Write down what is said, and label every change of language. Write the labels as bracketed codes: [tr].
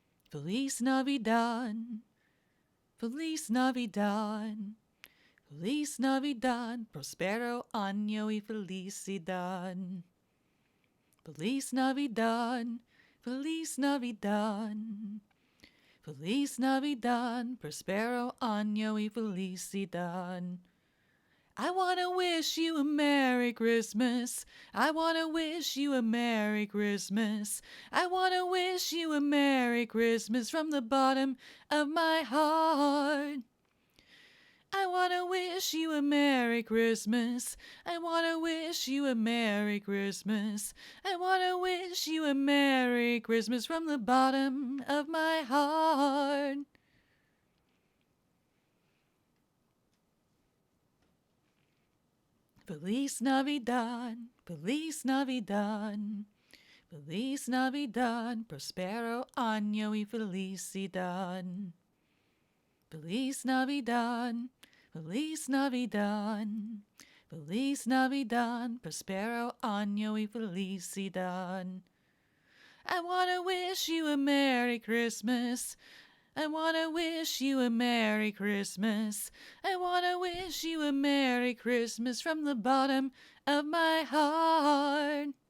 [es] Feliz Navidad, Feliz Navidad, Feliz Navidad, Prospero año y felicidad. Feliz Navidad, Feliz Navidad, Feliz Navidad, Prospero año y felicidad. [en] I want to wish you a Merry Christmas. I want to wish you a Merry Christmas. I want to wish you a Merry Christmas from the bottom of my heart. I want to wish you a Merry Christmas. I want to wish you a Merry Christmas. I want to wish you a Merry Christmas from the bottom of my heart. [es] Feliz Navidad, Feliz Navidad, Feliz Navidad, Prospero año y felicidad. Feliz Navidad, Feliz Navidad, Feliz Navidad, Prospero año y felicidad. [en] I want to wish you a Merry Christmas. I want to wish you a Merry Christmas. I want to wish you a Merry Christmas from the bottom of my heart.